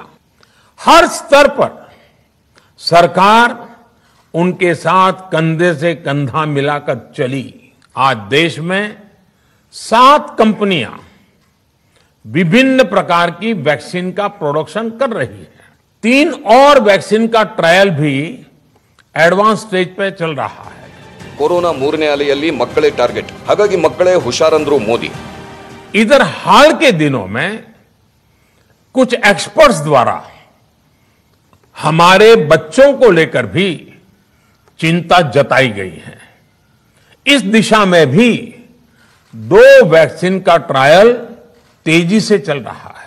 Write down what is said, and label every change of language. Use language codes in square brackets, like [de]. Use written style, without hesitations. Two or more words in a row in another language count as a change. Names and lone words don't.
[hi] हर स्तर पर सरकार उनके साथ कंधे से कंधा मिलाकर चली. आज देश में 7 कंपनियां विभिन्न प्रकार की वैक्सीन का प्रोडक्शन कर रही है. 3 और वैक्सीन का ट्रायल भी [en] advance stage [hi] पे चल रहा है. [kn] ಕೊರೋನಾ 3ನೇ ಅಲೆಯಲ್ಲಿ ಮಕ್ಕಳೇ ಟಾರ್ಗೆಟ್. ಹಾಗಾಗಿ ಮಕ್ಕಳೇ ಹುಷಾರಂದ್ರು ಮೋದಿ. [hi] इधर हाल के दिनों में कुछ एक्सपर्ट्स द्वारा हमारे बच्चों को लेकर भी चिंता जताई गई है. इस दिशा में भी 2 वैक्सीन का ट्रायल तेजी से चल रहा है.